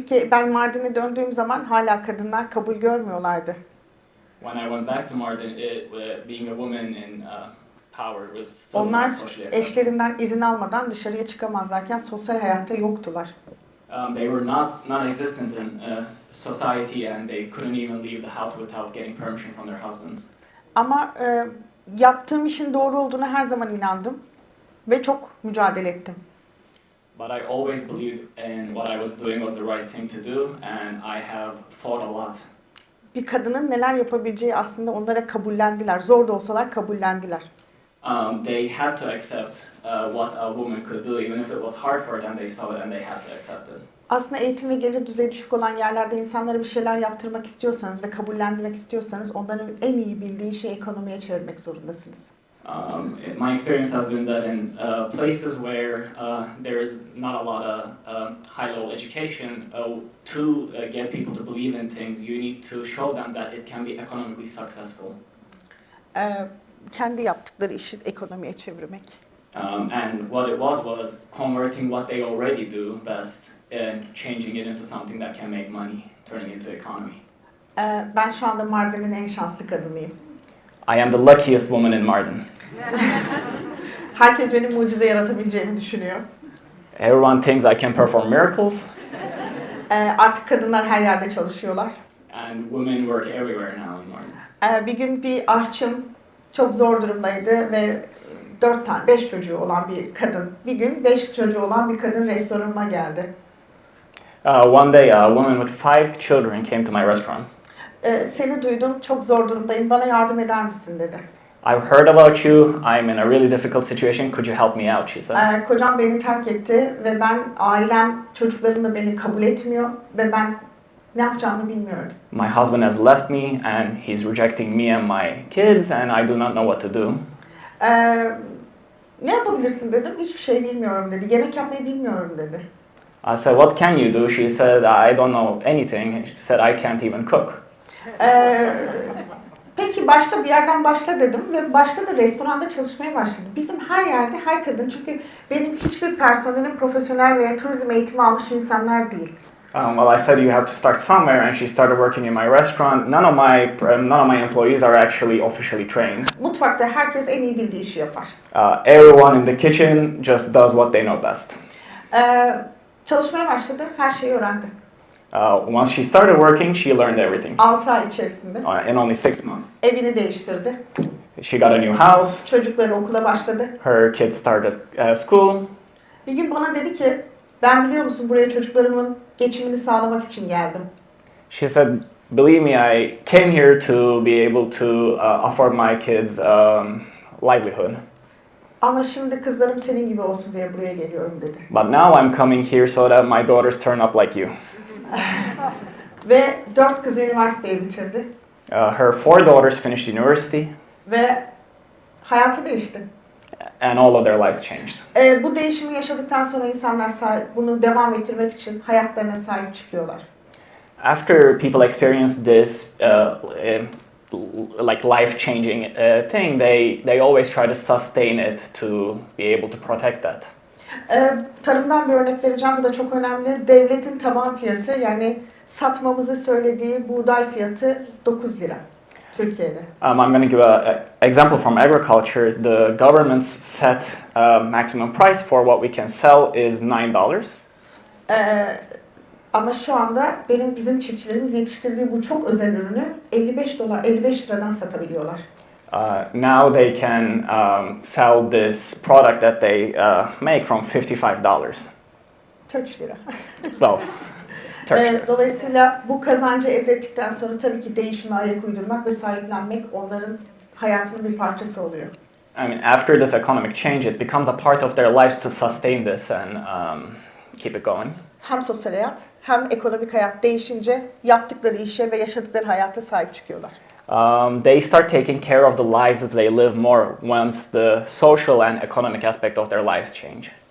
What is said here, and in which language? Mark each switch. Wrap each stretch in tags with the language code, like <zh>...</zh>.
<tr>Ben Mardin'e döndüğüm zaman hala kadınlar kabul görmüyorlardı.</tr> <en>When I went back to Mardin, being a woman in power was still</en> <tr>Onlar</tr> <en>not socially accepted.</en> <tr>eşlerinden izin almadan dışarıya çıkamazlarken sosyal hayatta yoktular.</tr> <en>They were non-existent in society, and they couldn't even leave the house without getting permission from their husbands.</en> <tr>Ama yaptığım işin doğru olduğuna her zaman inandım ve çok mücadele ettim.</tr> <en>But I always believed in what I was doing was the right thing to do, and I have fought a lot.</en> <tr>Bir kadının neler yapabileceği aslında onlara kabullendiler. Zor da olsalar kabullendiler.</tr> <en>They had to accept what a woman could do, even if it was hard for them. They saw it and they had to accept it.</en> <tr>Aslında eğitim ve gelir düzeyi düşük olan yerlerde insanlara bir şeyler yaptırmak istiyorsanız ve kabullendirmek istiyorsanız onların en iyi bildiği şeyi ekonomiye çevirmek zorundasınız.</tr> <en>My experience has been that in places where there is not a lot of high-level education, to get people to believe in things, you need to show them that it can be economically successful.</en> <tr>Kendi yaptıkları işi ekonomiye çevirmek.</tr> <en>And what it was converting what they already do best and changing it into something that can make money, turning into economy.</en> <tr>Ben şu anda Mardin'in en şanslı kadınıyım.</tr> <en>I am the luckiest woman in Mardin.</en> <tr>Herkes benim mucize yaratabileceğimi düşünüyor.</tr> <en>Everyone thinks I can perform miracles.</en> <tr>Artık kadınlar her yerde çalışıyorlar.</tr> <en>And women work everywhere now in Mardin.</en> <tr>Bir gün bir ahçım çok zor durumdaydı ve 5 çocuğu olan bir kadın. Bir gün 5 çocuğu olan bir kadın restoranıma geldi.</tr> <en>One day, a woman with 5 children came to my restaurant.</en> <tr>Seni duydum, çok zor durumdayım, bana yardım eder misin dedi.</tr> <en>I've heard about you. I'm in a really difficult situation. Could you help me out? She said.</en> <tr>Kocam beni terk etti ve ailem, çocuklarım da beni kabul etmiyor ve ben ne yapacağımı bilmiyorum.</tr> <en>My husband has left me and he's rejecting me and my kids, and I do not know what to do.</en> <tr>Ne yapabilirsin dedim. Hiçbir şey bilmiyorum dedi. Yemek yapmayı bilmiyorum dedi.</tr> <en>I said, what can you do? She said, I don't know anything. She said, I can't even cook.</en> <tr>Peki başka bir yerden başla dedim ve başta da restoranda çalışmaya başladı. Bizim her yerde her kadın, çünkü benim hiçbir personelim profesyonel veya turizm eğitimi almış insanlar değil.</tr> <en>Well, I said you have to start somewhere, and she started working in my restaurant. None of my employees are actually officially trained.</en> <tr>Mutfakta herkes en iyi bildiği işi yapar.</tr> <en>Everyone in the kitchen just does what they know best.</en> <tr>Çalışmaya başladı, her şeyi öğrendi.</tr> <en>Once she started working, she learned everything.</en> <tr>6 ay içerisinde.</tr> <en>In only 6 months.</en> <tr>Evini değiştirdi.</tr> <en>She got a new house.</en> <tr>Çocukları okula başladı.</tr> <en>Her kids started school.</en> <tr>Bir gün bana dedi ki, ben biliyor musun buraya çocuklarımın geçimini sağlamak için geldim.</tr> <en>She said, believe me, I came here to be able to afford my kids livelihood.</en> <tr>Ama şimdi kızlarım senin gibi olsun diye buraya geliyorum dedi.</tr> <en>But now I'm coming here so that my daughters turn up like you.</en> <tr>Ve 4 kızı üniversiteyi bitirdi.</tr> <en>Her 4 daughters finished university.</en> <tr>Ve hayatı değişti.</tr> <en>And all of their lives changed.</en> <tr>Bu değişimi yaşadıktan sonra insanlar bunu devam ettirmek için hayatlarına sahip çıkıyorlar.</tr> <en>After people experience this like life-changing thing, they always try to sustain it to be able to protect that.</en> <tr>Tarımdan bir örnek vereceğim. Bu da çok önemli. Devletin taban fiyatı, yani satmamızı söylediği buğday fiyatı 9 lira Türkiye'de.</tr> <en>I'm going to give an example from agriculture. The government's set maximum price for what we can sell is $9.</en> <tr>Ama şu anda bizim çiftçilerimiz yetiştirdiği bu çok özel ürünü 55 liradan satabiliyorlar.</tr> <en>Now they can sell this product that they make from $55. Turkish lira. Well, Turkish lira.</en> <tr>Dolayısıyla bu kazancı elde ettikten sonra tabii ki değişime ayak uydurmak ve sahiplenmek onların hayatının bir parçası oluyor.</tr> <en>I mean, after this economic change, it becomes a part of their lives to sustain this and keep it going.</en> <tr>Hem sosyal hayat hem ekonomik hayat değişince yaptıkları işe ve yaşadıkları hayata sahip çıkıyorlar.</tr> <en>They start taking care of the lives that they live more once the social and economic aspect of their lives change.</en>